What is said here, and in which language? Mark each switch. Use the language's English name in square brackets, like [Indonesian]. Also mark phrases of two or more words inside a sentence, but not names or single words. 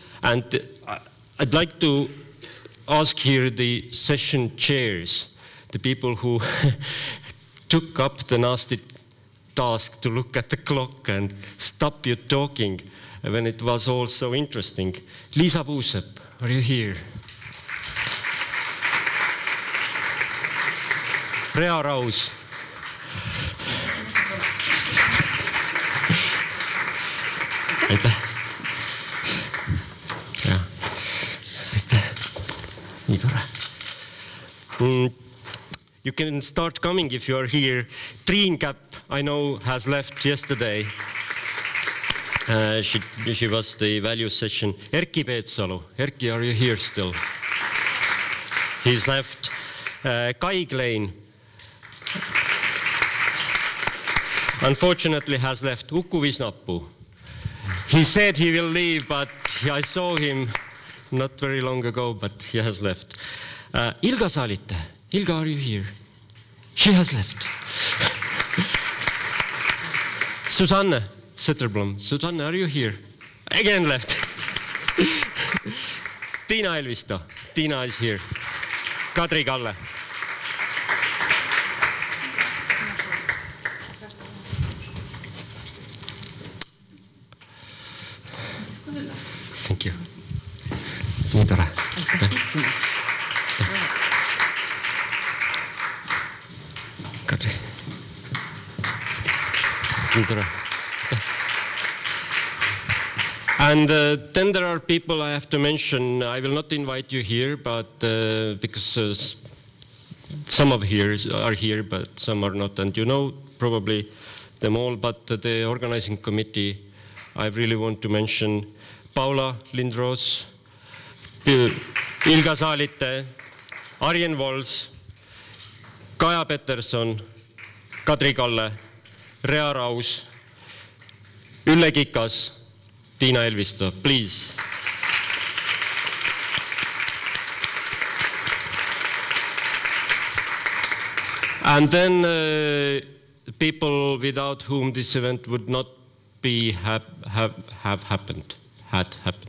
[English] And I'd like to ask here the session chairs, the people who took up the nasty task to look at the clock and stop you talking when it was all so interesting. Liisa Puusepp, are you here? Rea Raus. [Estonian] Aitäh. Ja. Aitäh. Nii tore. [English] You can start coming if you are here. Triin-Käpp, I know, has left yesterday. She was the value session. Erkki Peetsalu. Erkki, are you here still? He's left. Kai Klein, unfortunately, has left. Uku Visnapuu. He said he will leave, but I saw him not very long ago, but he has left. Ilga Saalite. Ilga, are you here? She has left. Susanne Zetterblom. Susanne, are you here? Again left. Tiina Elvisto. Tiina is here. Kadri, Kalle. Thank you. [Estonian] Nii tore. Kadri. Nii tore. [English] And then there are people I have to mention. I will not invite you here, but because some of here are here, but some are not. And you know probably them all, but the organizing committee, I really want to mention Paula Lindroos, Ilga Saalite, Arjen Wals, Kaja Peterson, Kadri Kalle, Rea Raus, Ülle Kikas, Tiina Elvisto, please. And then people without whom this event would not be have happened. Had happened.